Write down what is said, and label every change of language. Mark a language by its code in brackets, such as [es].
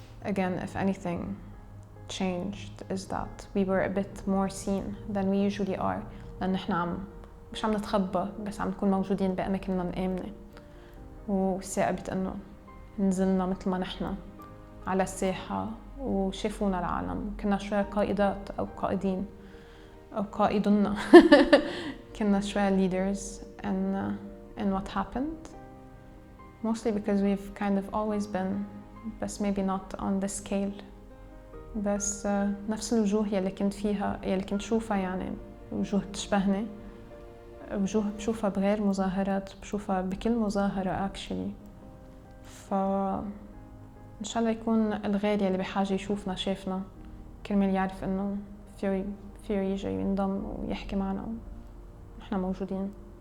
[en] Again, if anything changed is that we were a bit more seen than we usually are، [ar] لأن إحنا مش عم نتخبى، بس عم نكون موجودين بأماكننا الآمنة، وثائبت إنه نزلنا مثل ما نحن على الساحة وشافونا العالم. كنا شوية قائدات أو قائدين أو قائدنا. كنا شوية [en] leaders in what happened, mostly because we've kind of always been, but maybe not on this scale [ar] بس نفس الوجوه يلي كنت فيها، يلي كنت شوفها يعني وجوه بتشبهني، وجوه بشوفها بغير مظاهرات، بشوفها بكل مظاهرة [en] actually. [ar] إن شاء الله يكون الغير يلي بحاجة يشوفنا شافنا، كرمال يعرف إنه فيه يجي ينضم ويحكي معنا ونحن موجودين.